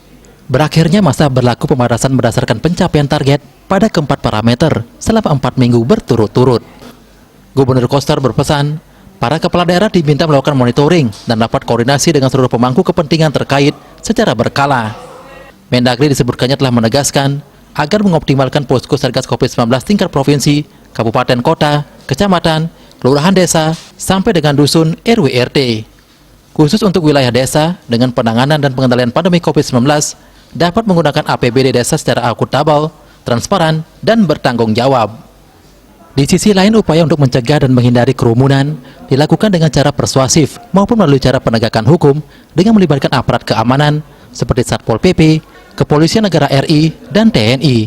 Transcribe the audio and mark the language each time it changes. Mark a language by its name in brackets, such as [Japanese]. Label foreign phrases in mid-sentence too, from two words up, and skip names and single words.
[Indonesian] Berakhirnya masa berlaku pembatasan berdasarkan pencapaian target pada keempat parameter selama 4 minggu berturut-turut. Gubernur Koster berpesan, para kepala daerah diminta melakukan monitoring dan rapat koordinasi dengan seluruh pemangku kepentingan terkait secara berkala. Mendagri disebutkannya telah menegaskan agar mengoptimalkan posko Satgas COVID-19 tingkat provinsi, kabupaten kota, kecamatan, kelurahan desa, sampai dengan dusun RW/RT. Khusus untuk wilayah desa, dengan penanganan dan pengendalian pandemi COVID-19, dapat menggunakan APBD desa secara akuntabel, transparan, dan bertanggung jawab. Di sisi lain, upaya untuk mencegah dan menghindari kerumunan dilakukan dengan cara persuasif maupun melalui cara penegakan hukum dengan melibatkan aparat keamanan seperti Satpol PP, Kepolisian Negara RI, dan TNI.